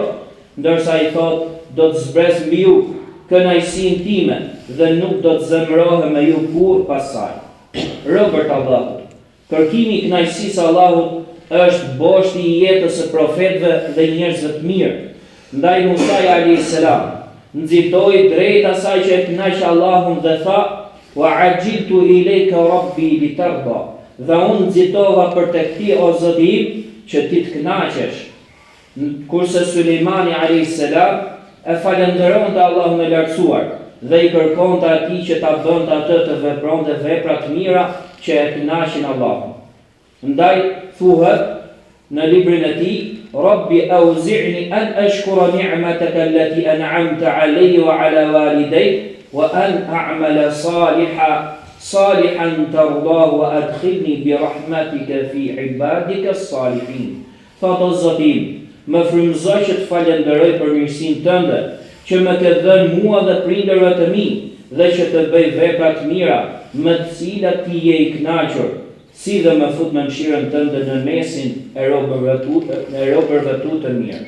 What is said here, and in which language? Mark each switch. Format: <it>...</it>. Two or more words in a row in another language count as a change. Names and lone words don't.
<sq>Ndërsa I thot: Do të zbres mbi ju kënaqësinë time dhe nuk do të zemërohem me ju kurrë pas saj. Robert Allahut, kërkimi I kënaqësisë Allahut është boshti I jetës së profetëve dhe njerëzve të mirë. Ndaj Musa</sq> <ar>عليه السلام</ar> <sq>nxitoi drejt asaj që e kënaqi Allahun dhe tha:</sq> <ar>وعجلت إليك رب لترضى.</ar> <sq>Dhe unë nxitova për tek ti o Zoti im që ti të kënaqesh. Kurse Sulejmani</sq> <ar>عليه السلام</ar> <sq>e falënderonte Allahun e lartësuar dhe I kërkonte atij që ta bënte atë të vepronte vepra të mira që e kënaqin Allahun. Ndaj thuhet në librin e Tij:</sq> <ar>رب أوزعني أن أشكر نعمتك التي أنعمت علي وعلى والدي وأن أعمل صالحا ترضاه وأدخلني برحمتك في عبادك الصالحين.</ar> <sq>Thot o Zoti im, më frymëzoj që të falenderoj për mirësinë tënde, që më ke dhënë mua dhe prindërve të mi, dhe që të bëj vepra të mira, me të cilat Ti je I kënaqur, si dhe më fut në mëshirën tënde në mesin e robërve tu të mirë.</sq>